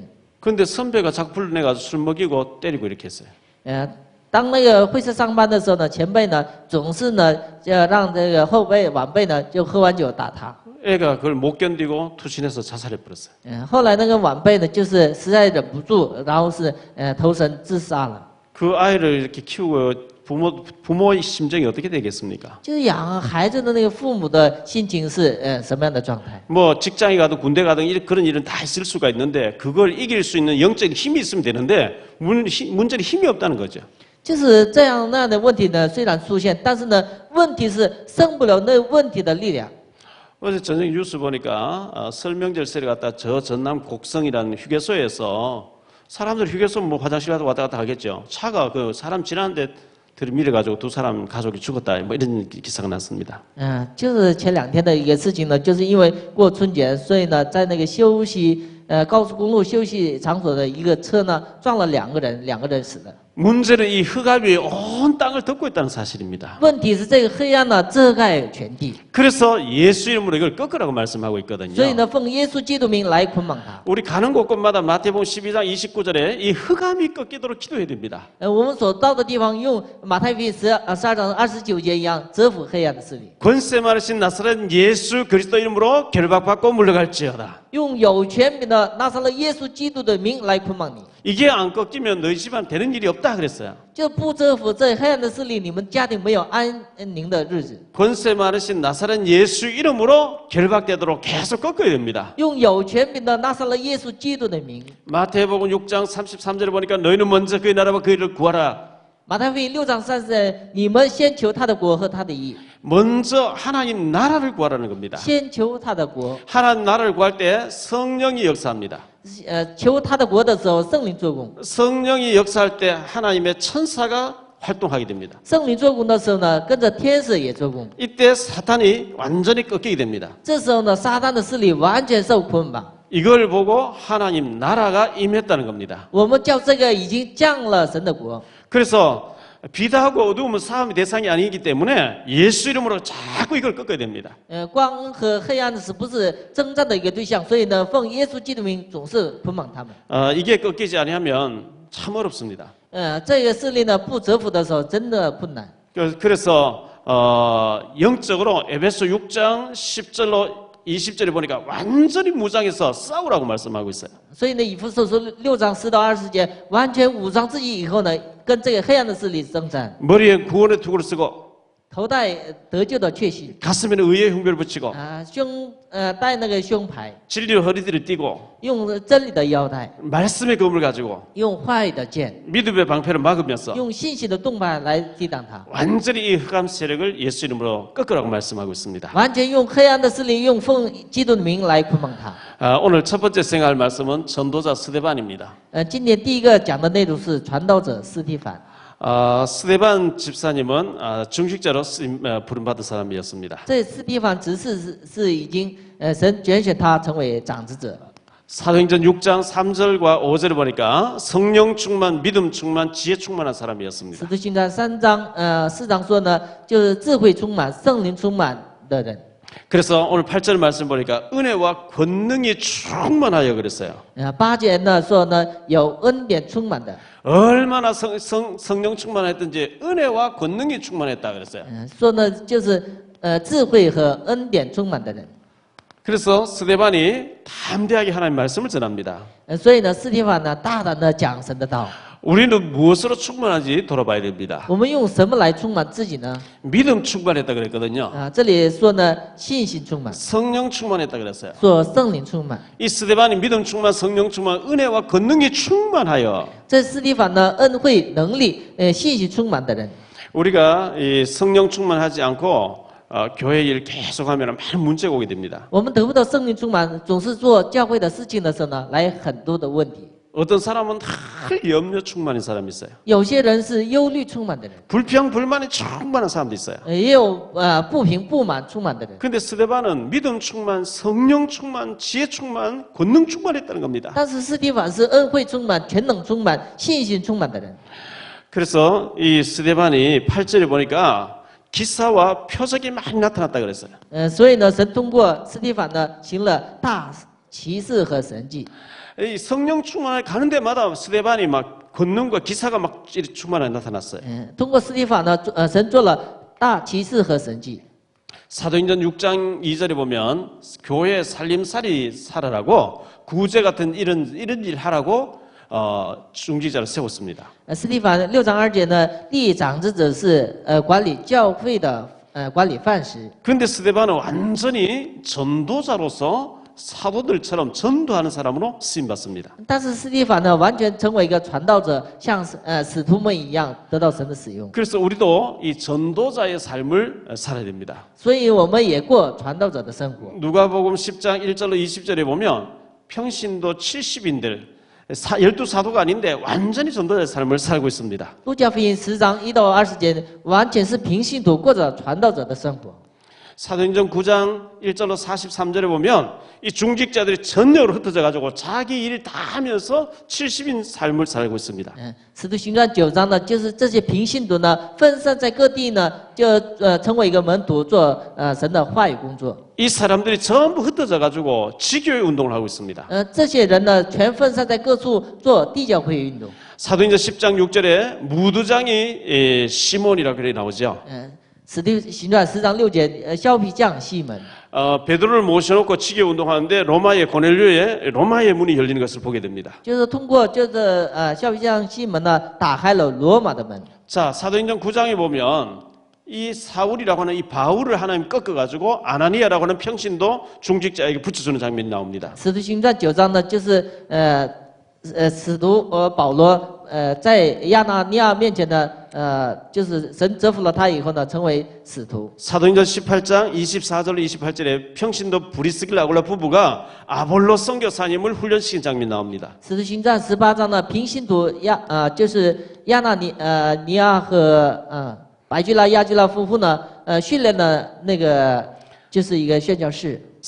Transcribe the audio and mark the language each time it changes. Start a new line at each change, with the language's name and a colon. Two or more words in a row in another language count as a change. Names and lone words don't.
Korean: 근데 선배가 자꾸 불러내가지고 술 먹이고 때리고 이렇게 했어요.
Chinese: 当那个会社上班的时候呢，前辈呢总是呢就让这个后辈晚辈呢就喝完酒打他。
Korean: 애가 그걸 못 견디고 투신해서 자살해 버렸어요.
Chinese: 后来那个晚辈呢就是实在忍不住，然后是投身自杀了。
Korean: 그 아이를 이렇게 키우고 부모의 심정이 어떻게 되겠습니까?
Chinese: 就是养孩子的那个父母的心情是什么样的状态？
Korean: 뭐 직장에 가든 군대 가든 그런 일은 다 있을 수가 있는데 그걸 이길 수 있는 영적인 힘이 있으면 되는데 문제는 힘이 없다는 거죠.
Chinese: 就是这样那样的问题呢，虽然出现，但是呢，问题是胜不了那问题的力量。
Korean: 어제 저녁 뉴스 보니까 설명절 세례 갔다 저 전남 곡성이라는 휴게소에서 사람들 휴게소 뭐 화장실 가도 왔다 갔다 하겠죠. 차가 그 사람 지나는데 들이밀어가지고 두 사람 가족이 죽었다 뭐 이런 기사가 났습니다.
Chinese: 就是前2天的一个事情呢，就是因为过春节，所以呢，在那个高速公路休息场所的一个车呢，撞了2个人，2个人死了。
Korean: 문제는 이 흑암이 온 땅을 덮고 있다는 사실입니다.
Chinese: 问题是这个黑暗呢遮盖全地，
Korean: 그래서 예수 이름으로 이걸 꺾으라고 말씀하고 있거든요.
Chinese: 所以呢，奉耶稣基督名来捆绑他。
Korean: 우리 가는 곳곳마다 마태복음 12장 29절에 이 흑암이 꺾이도록 기도해야 됩니다.
Chinese: 我们所到的地方，用马太福音12章29节一样，折服黑暗的势力，
Korean: 권세 많으신 나사렛 예수 그리스도 이름으로 결박받고 물러갈지어다.
Chinese: 用有权柄的拿撒勒耶稣基督的名来捆绑你。
Korean: 이게 안 꺾이면 너희 집안 되는 일이 없다 그랬어요.
Chinese: 就不折服这黑暗的势力，你们家庭没有安宁的日子。
Korean: 권세 많으신 나사렛 예수 이름으로 결박되도록 계속 꺾어야 됩니다.
Chinese: 用有权柄的拿撒勒耶稣基督的名。
Korean: 마태복음 6장 33절에 보니까 너희는 먼저 그의 나라와 그의 일을 구하라.
Chinese: 马太福音6章30节，你们先求他的国和他的义，
Korean: 먼저 하나님 나라를 구하라는 겁니다.
Chinese: 先求他的国。
Korean: 하나님 나라를 구할 때 성령이 역사합니다.
Chinese: 求他的国的时候，圣灵做工。
Korean: 성령이 역사할 때 하나님의 천사가 활동하게 됩니다.
Chinese: 圣灵做工的时候呢，跟着天使也做工。
Korean: 이때 사탄이 완전히 꺾이게 됩니다.
Chinese: 这时候呢，撒旦的势力完全受捆绑。
Korean: 이걸 보고 하나님 나라가 임했다는 겁니다.
Chinese: 我们叫这个已经降了神的国。
Korean: 그래서 비다하고 어두움은 싸움의 대상이 아니기 때문에 예수 이름으로 자꾸 이걸 꺾어야 됩니다.
Chinese: 光和黑暗是不是征战的一个对象？所以呢，奉耶稣基督名总是捆绑他们。
Korean: 이게 꺾이지 아니하면 참 어렵습니다.
Chinese: 这个势力呢不折服的时候，真的困难。
Korean: 그래서 영적으로 에베소 6장 10절로 20절에 보니까 완전히 무장해서 싸우라고 말씀하고 있어요.
Chinese: 所以呢，以弗所书6章10到20节，完全武装自己以后呢，跟这个黑暗的势力征战，
Korean: 머리에 구원의 투구를 쓰고
Chinese: 头戴得救的确信，
Korean: 가슴에는 의의 흉배를 붙이고
Chinese: 戴那个胸牌，
Korean: 진리로 허리띠를 띠고
Chinese: 用真理的腰带，
Korean: 말씀의 검을 가지고
Chinese: 用话语的剑，
Korean: 믿음의 방패를 막으면서
Chinese: 用信心的盾牌来抵挡它，
Korean: 완전히 이 흑암 세력을 예수 이름으로 꺾으라고 말씀하고 있습니다.
Chinese: 完全用黑暗的势力，用奉基督的名来捆绑它。
Korean: 오늘 첫 번째 생각할 말씀은 전도자 스데반입니다.
Chinese: 今天第一个讲的内容是传道者司提反。
Korean: 스데반 집사님은 중직자로 부름받은 사람이었습니다.
Chinese: 这司提反执事是已经神拣选他成为长子者。
Korean: 사도행전 6장 3절과 5절을 보니까 성령 충만, 믿음 충만, 지혜 충만한
Chinese: 使
Korean: 사람이었습니다.
Chinese: 徒行传3章4章说呢，就是智慧充满、圣灵充满的人。
Korean: 그래서 오늘 8절 말씀 보니까 은혜와 권능이 충만하여 그랬어요.
Chinese: 8 节呢说呢，有恩典充满的，
Korean: 얼마나 성령 충만했든지 은혜와 권능이 충만했다 그랬어요.
Chinese: 说呢就是智慧和恩典充满的人。
Korean: 그래서 스데반이 담대하게 하나님의 말씀을 전합니다.
Chinese: 所以呢，司提反呢大胆的讲神的道。
Korean: 우리는 무엇으로 충만한지 돌아봐야 됩니다.
Chinese: 我们用什么来充满自己呢？
Korean: 믿음 충만했다 그랬거든요.
Chinese: 这里说呢，信心充满，
Korean: 성령 충만했다 그랬어요.
Chinese: 说圣灵充满。
Korean: 이 스데반이 믿음 충만, 성령 충만, 은혜와 권능이 충만하여
Chinese: 这司提反呢，恩惠、能力、信心充满的人。
Korean: 우리가 이 성령 충만하지 않고 교회 일 계속하면 많은 문제가 오게 됩니다.
Chinese: 我们得不到圣灵充满，总是做教会的事情的时候呢，来很多的问题。
Korean: 어떤 사람은 늘 염려 충만인 사람이 있어요.
Chinese: 有些人是忧虑充满的人，
Korean: 불평 불만이 충만한 사람도 있어요.
Chinese: 也有不平不满充满的人。
Korean: 근데 스데반은 믿음 충만, 성령 충만, 지혜 충만, 권능 충만했다는 겁니다.
Chinese: 但是司提反是恩惠充满、全能充满、信心充满的人。
Korean: 그래서 이 스데반이 8절에 보니까 기사와 표적이 많이 나타났다 그랬어요.
Chinese: 所以呢，神通过司提反呢，行了大奇事和神迹。
Korean: 이 성령 충만을 가는 데마다 스데반이 막 권능과 기사가 막 충만하게 나타났어요.
Chinese: 通过司提反呢，神做了大奇事和神迹。
Korean: 사도행전 6장 2절에 보면 교회 살림살이 살아라고 구제 같은 이런 일 하라고 중직자를 세웠습니다.
Chinese: 司提反6章2节呢，立长子者是管理教会的管理范式。
Korean: 그런데 스데반은 완전히 전도자로서 사도들처럼 전도하는 사람으로 쓰임 받습니다.
Chinese: 但是司提反呢，完全成为一个传道者，像使徒们一样得到神的使用。
Korean: 그래서 우리도 이 전도자의 삶을 살아야 됩니다.
Chinese: 所以我们也过传道者的生活。
Korean: 누가복음 10장 1절로 20절에 보면 평신도 70인들 12사도가 아닌데 완전히 전도자의 삶을 살고 있습니다.
Chinese: 路加福音10章1到20节，完全是平信徒过着传道者的生活。
Korean: 사도행전 9장 1절로 43절에 보면 이 중직자들이 전역으로 흩어져 가지고 자기 일 다 하면서 70인 삶을 살고 있습니다.
Chinese: 使徒行传9章呢，就是这些平信徒呢，分散在各地呢，就成为一个门徒，做神的话语工作。
Korean: 이 사람들이 전부 흩어져 가지고 지교회 운동을 하고 있습니다.
Chinese: 这些人呢，全分散在各处做地教会运动。
Korean: 사도행전 10장 6절에 무두장이 시몬이라 그래 나오죠.
Chinese: 使徒行传10章6节，削皮匠西门。
Korean: 베드로를 모셔놓고 지교회 운동하는데 로마의 고넬료의 로마의 문이 열리는 것을 보게 됩니다.
Chinese: 就是通过削皮匠西门呢，打开了罗马的门。
Korean: 자, 사도행전 9장에 보면 이 사울이라고 하는 이 바울을 하나님 꺾어가지고 아나니아라고 하는 평신도 중직자에게 붙여주는 장면이 나옵니다.
Chinese: 使徒行传9章呢，就是使徒保罗在亚拿尼亚面前呢，就是神折服了他以后呢，成为使徒。
Korean: 사도행전 18장 24절로 28절에 평신도 브리스길라 아굴라 부부가 아볼로 선교사님을 훈련시킨 장면이 나옵니다.
Chinese: 使徒行传18章呢，平信徒就是亚纳尼亚和白居拉、亚居拉夫妇呢，训练了那个就是一个宣教士。